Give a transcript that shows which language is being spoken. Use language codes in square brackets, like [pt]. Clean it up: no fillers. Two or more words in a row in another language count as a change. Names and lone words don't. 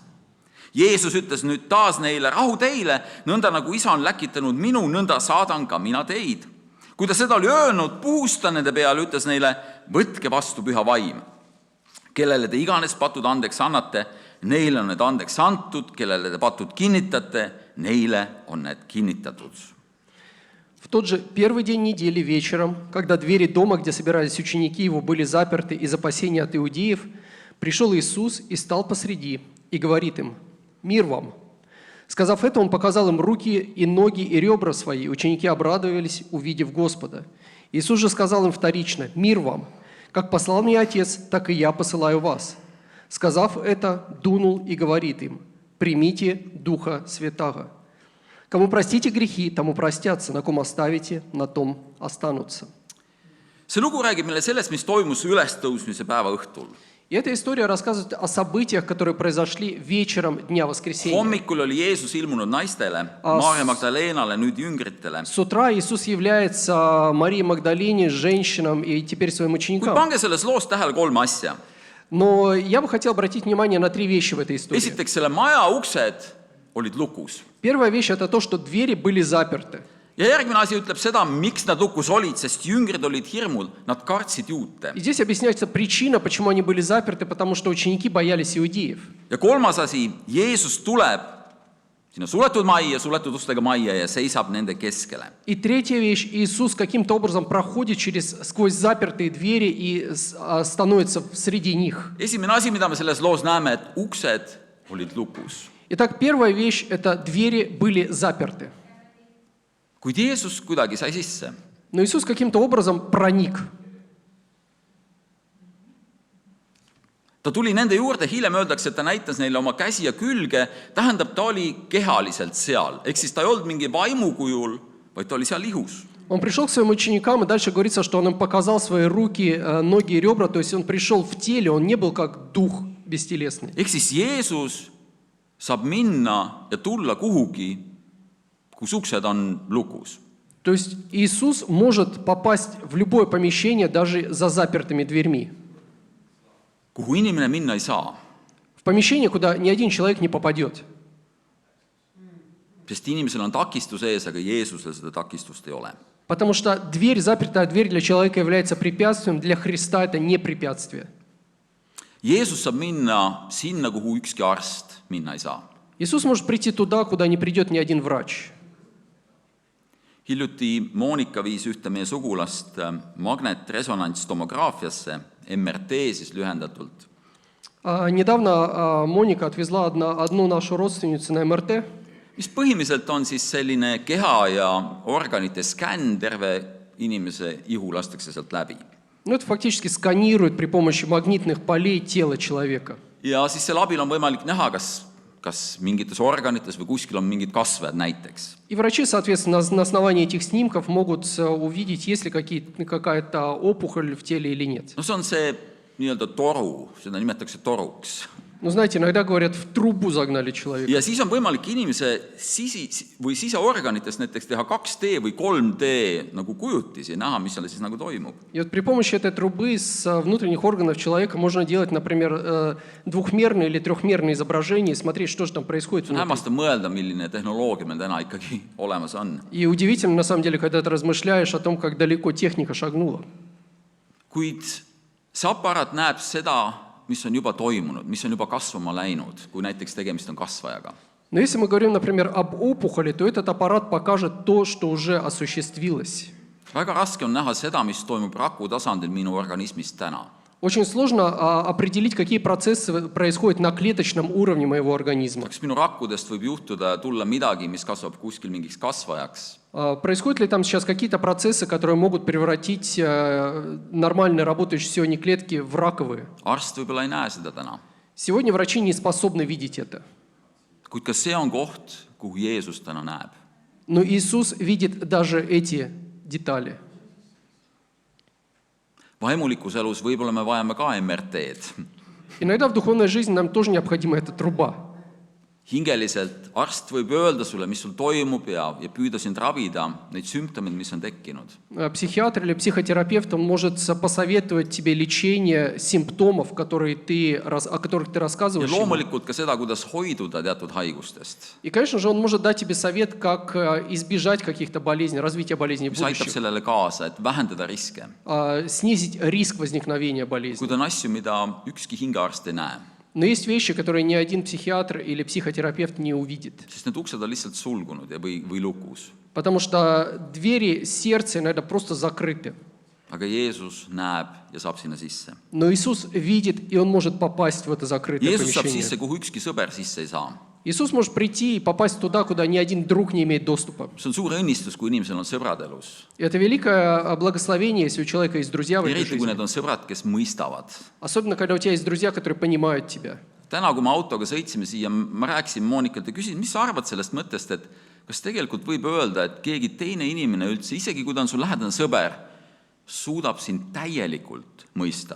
[et] Jeesus ütles nüüd taas neile, rahu teile, nõnda nagu isa on läkitanud minu, nõnda saadan ka mina teid. Kui ta seda oli öelnud, puhus ta nende peale, ütles neile, võtke vastu püha vaim. Kellele te iganes patud andeks annate, neile on need andeks antud, kellele te patud kinnitate, neile on need kinnitatud. [ru] В тот же первый день недели вечером, когда двери дома, где собирались ученики его, были заперты из опасения от иудеев, пришел Иисус и стал посреди и говорит им, «Мир вам!» Сказав это, он показал им руки и ноги и ребра свои. Ученики обрадовались, увидев Господа. Иисус же сказал им вторично, «Мир вам! Как послал меня Отец, так и я посылаю вас». Сказав это, дунул и говорит им, «Примите Духа Святаго. Кому простите грехи, тому простятся, на ком оставите, на том останутся». [et] See lugu räägib meile sellest, mis toimus ülestõusmise päeva õhtul. [ru] И эта история рассказывает о событиях, которые произошли вечером Дня Воскресения. [et] Hommikul oli Jeesus ilmunud naistele, Maarja Magdalenale, nüüd jüngritele. [ru] С утра Иисус является Марии Магдалине, женщинам и теперь своим [et] Kuid [ru] ученикам. [et] pange selles loos tähele 3 asja. [ru] Но я бы хотел обратить внимание на 3 вещи в этой истории. [et] Esiteks, selle maja uksed olid lukus. [ru] Первая вещь – это то, что двери были заперты. [et] Ja järgmine asi ütleb seda, miks nad lukus olid, sest jüngrid olid hirmul, nad kartsid juute. [ru] И здесь объясняется причина, почему они были заперты, потому что ученики боялись иудеев. [et] Ja 3. asi, Jeesus tuleb sinna suletud majja, suletud ustega majja ja seisab nende keskele. [ru] И третья вещь – Иисус каким-то образом проходит сквозь запертые двери и становится среди них. [et] Esimene asi, mida me selles loos näeme, et uksed olid lukus. [ru] Итак, первая вещь – это двери были заперты. [et] Kuid Jeesus kuidagi sai sisse. [ru] Но Иисус каким-то образом проник. [et] Ta tuli nende juurde, hiljem öeldakse, et ta näitas neile oma käsi ja külge, tähendab, ta oli kehaliselt seal. Ehk siis ta ei olnud mingi vaimu kujul, vaid ta oli seal ihus. [ru] Он пришел к своим ученикам, и дальше говорится, что он им показал свои руки, ноги и ребра, то есть он пришел в теле, он не был как дух бестелесный. [et] Ehk siis Jeesus saab minna ja tulla kuhugi, kus uksed on lukus. [ru] То есть Иисус может попасть в любое помещение, даже за запертыми дверьми. [et] Kuhu inimene minna ei saa, [ru] В помещение, куда ни один человек не попадет. [et] sest inimesel on takistus ees, aga Jeesusel seda takistust ei ole. [ru] Потому что дверь, запертая дверь для человека является препятствием, для Христа это не препятствие. [et] Jeesus saab minna sinna, kuhu ükski arst minna ei saa. [ru] Иисус может прийти туда, куда не придет ни один врач. [et] Hiljuti Moonika viis ühte meie sugulast magnetresonantstomograafiasse, MRT siis lühendatult. [ru] Недавно Моника отвезла одну нашу родственницу на МРТ. [et] Mis põhimõtteliselt on siis selline keha ja organite skänn, terve inimese ihu lastakse sealt läbi. [ru] Ну, это фактически сканирует при помощи магнитных полей тело человека. [et] Ja siis selle abil on võimalik näha, kas mingites organites või kuskil on mingid kasvajad näiteks. [ru] И врачи, соответственно, на основании этих снимков могут увидеть, есть ли какая-то опухоль в теле или нет. [et] No see on see nii-öelda toru, seda nimetatakse toruks. [ru] Ну, знаете, иногда говорят, в трубу загнали человека. [et] Ja siis on võimalik inimese siseorganitest näiteks teha 2D või 3D nagu kujutisi ja näha, mis seal siis nagu toimub. [ru] И вот при помощи этой трубы с внутренних органов человека можно делать, например, двухмерное или трехмерное изображение и смотреть, что же там происходит внутри. [et] Hämmastav mõelda, milline tehnoloogia meil täna ikkagi olemas on. [ru] И удивительно, на самом деле, когда ты размышляешь о том, как далеко техника шагнула. [et] Kuid see aparaat näeb seda, mis on juba toimunud, mis on juba kasvama läinud, kui näiteks tegemist on kasvajaga. [ru] Но если мы говорим, например, об опухоли, то этот аппарат покажет то, что уже осуществилось. [et] Väga raske on näha seda, mis toimub raku tasandil minu organismis täna. [ru] Очень сложно определить, какие процессы происходят на клеточном уровне моего организма. [et] kas minu rakkudest võib juhtuda tulla midagi, mis kasvab kuskil mingiks kasvajaks? [ru] Происходят ли там сейчас какие-то процессы, которые могут превратить нормально работающие сегодня клетки в раковые? [et] Arst võib-olla ei näe seda täna. [ru] Сегодня врачи не способны видеть это. [et] Kuid ka see on koht, kuhu Jeesus täna näeb. [ru] Но Иисус видит даже эти детали. [et] Vaimulikus elus võib-olla me vajame ka MRT-d. [ru] Иногда в духовной жизни нам тоже необходима эта труба. [et] Hingeliselt arst võib öelda sulle, mis sul toimub ja püüda sind ravida, neid sümptomeid, mis on tekkinud. [ru] Психиатр или психотерапевт, он может посоветовать тебе лечение симптомов, о которых ты [et] Ja [ru] рассказываешь ему. [et] loomulikult ka seda, kuidas hoiduda teatud haigustest. [ru] И, конечно же, он может дать тебе совет, как избежать каких-то болезней, развития болезней в [et] Mis aitab [ru] будущем, [et] sellele kaasa, et vähendada riske. [ru] снизить риск возникновения болезни. [et] Kuid on asju, mida ükski hingearst ei näe, [ru] Но есть вещи, которые ни один психиатр или психотерапевт не увидит. [et] sest need uksed on lihtsalt sulgunud ja või lukus. [ru] Потому что двери сердца иногда просто закрыты. [et] Aga Jeesus näeb ja saab sinna sisse. [ru] Но Иисус видит, и Он может попасть в это закрытое [et] Jeesus saab [ru] помещение. [et] sisse, kuhu ükski sõber sisse ei saa. [ru] Иисус может прийти и попасть туда, куда ни один друг не имеет доступа. [et] See on suur õnnistus, kui inimesel on sõbrad elus. [ru] И это великое благословение, если у человека есть друзья в этой [et] Eriti, kui [ru] жизни. [et] need on sõbrad, kes mõistavad. [ru] Особенно, когда у тебя есть друзья, которые понимают тебя. [et] Täna, kui me autoga sõitsime siia, ma rääkisin Moonikalt ja küsisin, mis sa arvad sellest mõttest, et kas tegelikult võib öelda, et keegi teine inimene üldse, isegi kui ta on sul lähedane sõber, suudab sind täielikult mõista.